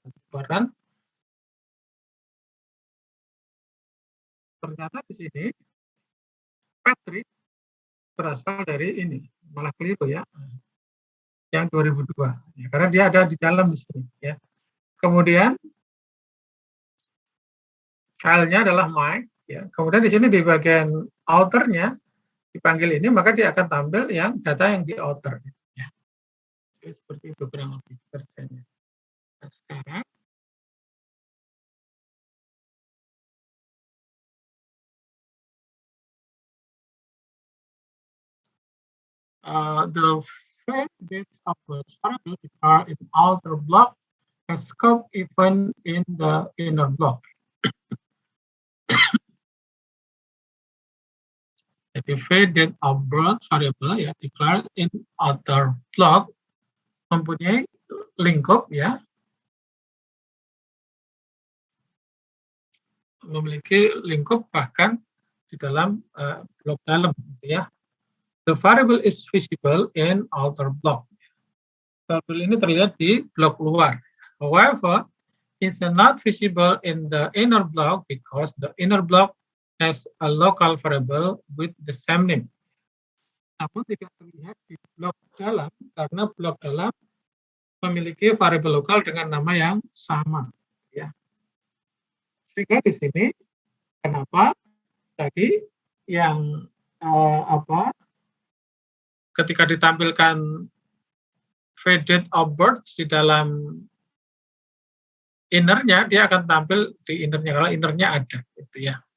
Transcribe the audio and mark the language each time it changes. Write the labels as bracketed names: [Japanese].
[Indonesian] Ternyata di sini Patrick berasal dari ini, malah keliru ya, yang 2002 ya, karena dia ada di dalam di sini ya. Kemudian filenya adalah Mike ya. Kemudian di sini di bagian outernya dipanggil ini, maka dia akan tampil yang data yang di outer ya. Jadi seperti itu kurang lebih kerjanya. Nah, sekarang [English] the dates of the variable are in outer block, a scope even in the inner block. [Indonesian] Jadi v date of birth variable ya [English] declared in outer block [Indonesian] mempunyai lingkup ya, memiliki lingkup bahkan di dalam blok dalam gitu ya. [English] The variable is visible in outer block. [Indonesian] Variable ini terlihat di blok luar. [English] However, it's not visible in the inner block because the inner block has a local variable with the same name. [Indonesian] Namun tidak terlihat di blok dalam karena blok dalam memiliki variabel lokal dengan nama yang sama. Ya. Sehingga di sini kenapa tadi yang ketika ditampilkan date of birth di dalam innernya, dia akan tampil di innernya kalau innernya ada, gitu ya.